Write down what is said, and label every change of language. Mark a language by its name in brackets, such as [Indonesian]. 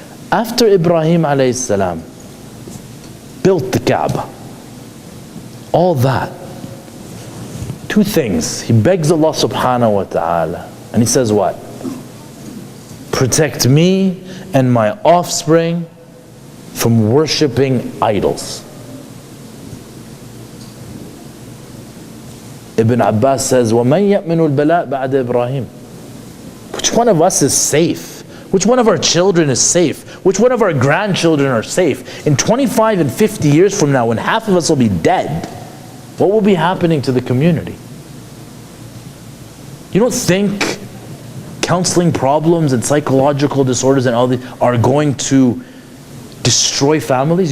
[English] After Ibrahim alayhi salam built the Kaaba, all that, two things. He begs Allah subhanahu wa ta'ala, and he says what? Protect me and my offspring from worshipping idols. Ibn Abbas says, [Arabic] وَمَنْ يَأْمِنُ الْبَلَاء بَعْدَ إِبْرَاهِيمِ. [English] Which one of us is safe? Which one of our children is safe? Which one of our grandchildren are safe? In 25 and 50 years from now, when half of us will be dead, what will be happening to the community? You don't think counseling problems and psychological disorders and all these are going to destroy families?